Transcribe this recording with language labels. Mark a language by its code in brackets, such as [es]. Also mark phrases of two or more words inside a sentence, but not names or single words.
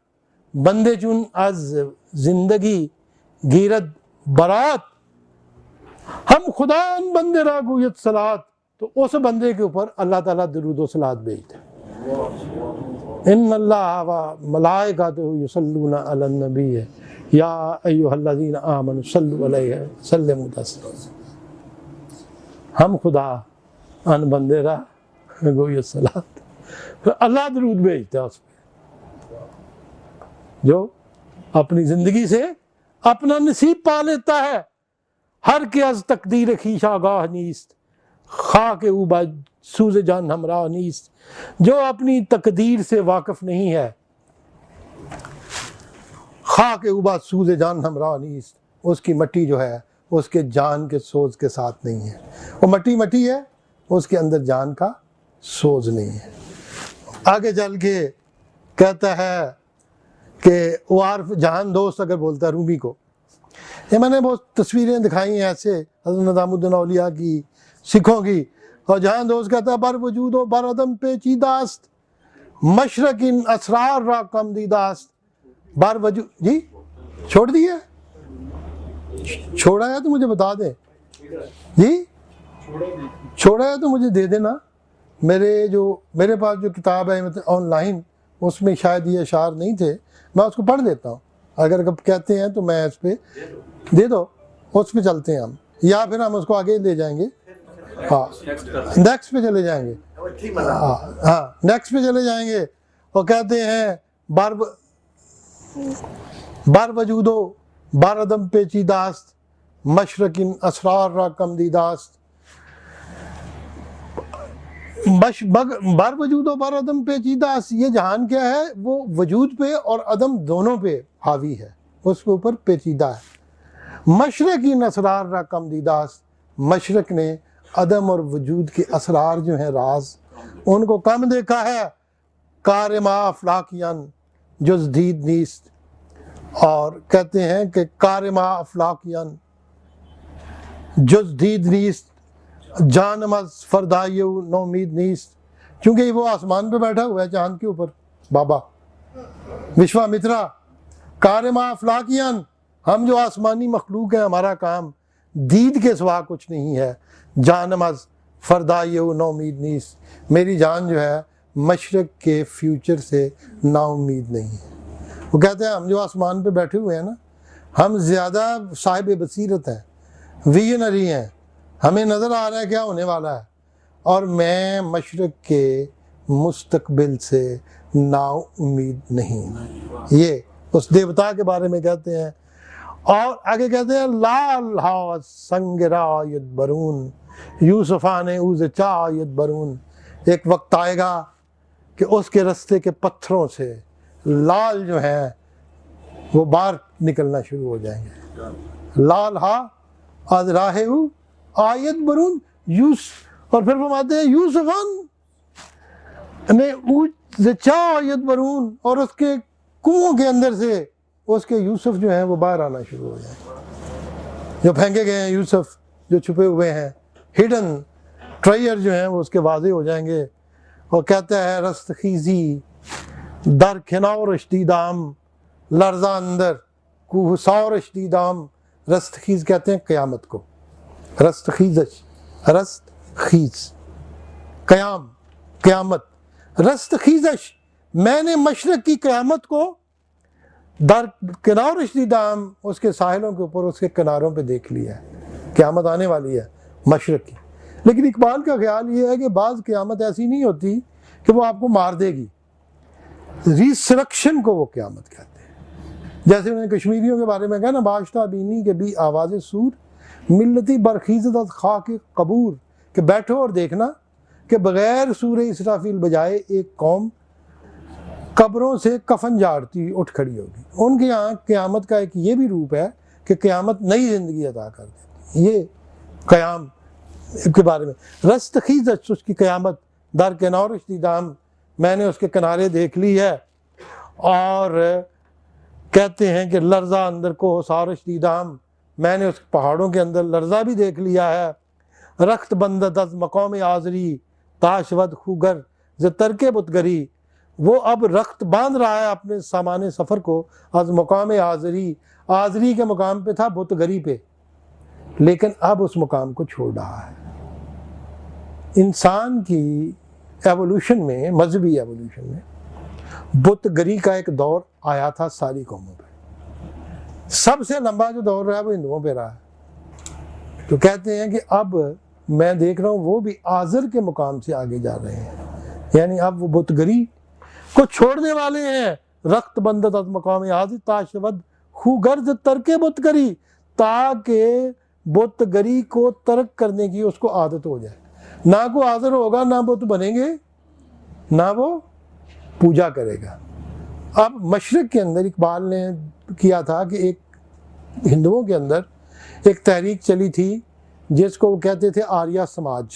[fa] بندے چون از زندگی گیرت برات، ہم خدا ان بندے را گویت صلات. [ur] تو اس بندے کے اوپر اللہ تعالیٰ درود و صلات بھیجتا ہے. [ar] ان اللہ و ملائکتہ یصلون علی النبی یا ایھا الذین آمنوا صلوا علیہ وسلموا تسلیما. [fa] ہم خدا ان بندے را گویت صلات. [ur] پھر اللہ درود بھیجتا ہے اس پہ، جو اپنی زندگی سے اپنا نصیب پا لیتا ہے۔ [fa] ہر کے از تقدیر خویش آگاہ نیست، خاک او با سوز جان ہمراہ نیست، [ur] جو اپنی تقدیر سے واقف نہیں ہے، [fa] خاک او با سوز جان ہمراہ نیست، [ur] اس کی مٹی جو ہے اس کے جان کے سوز کے ساتھ نہیں ہے، وہ مٹی مٹی ہے، اس کے اندر جان کا سوز نہیں ہے۔ آگے چل کے کہتا ہے کہ وہ عارف جہان دوست اگر بولتا ہے رومی کو، یہ میں نے بہت تصویریں دکھائی ہیں ایسے حضرت نظام الدین اولیاء کی، سکھوں کی، اور جہان دوست کہتا ہے [fa] بر وجود و بر عدم پیچیداست، مشرق ان اسرار را کم دیداست، بر وجود، [ur] جی چھوڑ دیا، چھوڑا ہے تو مجھے بتا دیں، جی چھوڑا ہے تو مجھے دے دینا۔ میرے پاس جو کتاب ہے آن لائن، اس میں شاید یہ اشعار نہیں تھے، میں اس کو پڑھ لیتا ہوں، اگر کب کہتے ہیں تو میں اس پہ دے دو، اس پہ چلتے ہیں ہم، یا پھر ہم اس کو آگے لے جائیں گے، ہاں نیکسٹ پہ چلے جائیں گے، ہاں نیکسٹ پہ چلے جائیں گے۔ [fa] وہ کہتے ہیں بر وجود و بر عدم پیچیداست، مشرق ان اسرار را کم دیداست، بر وجود و بر عدم پیچیداست، [ur] یہ جہان کیا ہے، وہ وجود پہ اور عدم دونوں پہ حاوی ہے، اس کے اوپر پیچیدہ ہے۔ [fa] مشرق ان اسرار را کم دیداست، [ur] مشرق نے عدم اور وجود کے اسرار جو ہیں، راز، ان کو کم دیکھا ہے۔ [fa] کار ما افلاکیان جز دید نیست، [ur] اور کہتے ہیں کہ [fa] کار ما افلاکیان جز دید نیست، جانم از فردائیو نومید نیست، [ur] چونکہ وہ آسمان پہ بیٹھا ہوا ہے چاند کے اوپر، [fa] بابا وشوامترا، کار ما افلاکیان، [ur] ہم جو آسمانی مخلوق ہیں، ہمارا کام دید کے سوا کچھ نہیں ہے، [fa] جانم از فردائیو نومید نیست، [ur] میری جان جو ہے مشرق کے فیوچر سے نا امید نہیں ہے۔ وہ کہتے ہیں ہم جو آسمان پہ بیٹھے ہوئے ہیں نا، ہم زیادہ صاحب بصیرت ہیں، ویژنری ہیں، ہمیں نظر آ رہا ہے کیا ہونے والا ہے، اور میں مشرق کے مستقبل سے نا امید نہیں ہوں۔ یہ اس دیوتا کے بارے میں کہتے ہیں۔ اور آگے کہتے ہیں [fa] لال ہاؤ سنگ رایت برون، یوسفان اوز چایت برون، [ur] ایک وقت آئے گا کہ اس کے رستے کے پتھروں سے لال جو ہیں وہ باہر نکلنا شروع ہو جائیں گے۔ [fa] لال ہا آج راہ او آیت برون، [ur] اور پھر فرماتے ہیں [fa] یوسفان نے اوز چایت برون، [ur] اور اس کے کنووں کے اندر سے اس کے یوسف جو ہیں وہ باہر آنا شروع ہو جائیں، جو پھینکے گئے ہیں یوسف، جو چھپے ہوئے ہیں، [en] hidden treasure [ur] جو ہیں وہ اس کے واضح ہو جائیں گے۔ اور کہتا ہے [fa] رست خیزی در کنارش دیدام، لرزہ اندر کوہ سارش دیدام، [ur] رست خیز کہتے ہیں قیامت کو، [fa] رست خیزش، رست خیز قیامت، رست خیزش، [ur] میں نے مشرق کی قیامت کو [fa] در کنارش دیدام، [ur] اس کے ساحلوں کے اوپر، اس کے کناروں پہ دیکھ لیا ہے، قیامت آنے والی ہے مشرق کی۔ لیکن اقبال کا خیال یہ ہے کہ بعض قیامت ایسی نہیں ہوتی کہ وہ آپ کو مار دے گی، ریسرکشن کو وہ قیامت کہتے ہیں۔ جیسے انہوں نے کشمیریوں کے بارے میں کہا نا، [fa] باشتہ بینی کے بھی آواز سور، ملتی برخیزت از خاک قبور، [ur] کہ بیٹھو اور دیکھنا کہ بغیر سورہ اسرافیل بجائے ایک قوم قبروں سے کفن جاڑتی اٹھ کھڑی ہوگی۔ ان کے یہاں قیامت کا ایک یہ بھی روپ ہے کہ قیامت نئی زندگی عطا کر دیتی، یہ قیام کے بارے میں۔ [fa] رست خیزش، [ur] اس کی قیامت، [fa] در کنارش دیدام، [ur] میں نے اس کے کنارے دیکھ لی ہے۔ اور کہتے ہیں کہ [fa] لرزہ اندر کو سارش دیدام، [ur] میں نے اس پہاڑوں کے اندر لرزہ بھی دیکھ لیا ہے۔ [fa] رخت بندت از مقام آزری، تاشود خوگر ز ترک بتگری، [ur] وہ اب رخت باندھ رہا ہے اپنے سامان سفر کو، [fa] از مقام آزری، [ur] آزری کے مقام پہ تھا بت گری پہ، لیکن اب اس مقام کو چھوڑ رہا ہے۔ انسان کی ایوولوشن میں، مذہبی ایوولوشن میں، بت گری کا ایک دور آیا تھا ساری قوموں پہ۔ سب سے لمبا جو دور رہا ہے وہ ہندوؤں پہ رہا ہے۔ تو کہتے ہیں کہ اب میں دیکھ رہا ہوں وہ بھی آزر کے مقام سے آگے جا رہے ہیں، یعنی اب وہ بت گری کو چھوڑنے والے ہیں. [fa] رخت بندت از مقام عاضی تاشود خو گرز ترک بت گری, [ur] تاکہ بت گری کو ترک کرنے کی اس کو عادت ہو جائے. نہ کو حاضر ہوگا, نہ بت بنیں گے, نہ وہ پوجا کرے گا. اب مشرق کے اندر اقبال نے کیا تھا کہ ایک ہندوؤں کے اندر ایک تحریک چلی تھی جس کو وہ کہتے تھے آریہ سماج.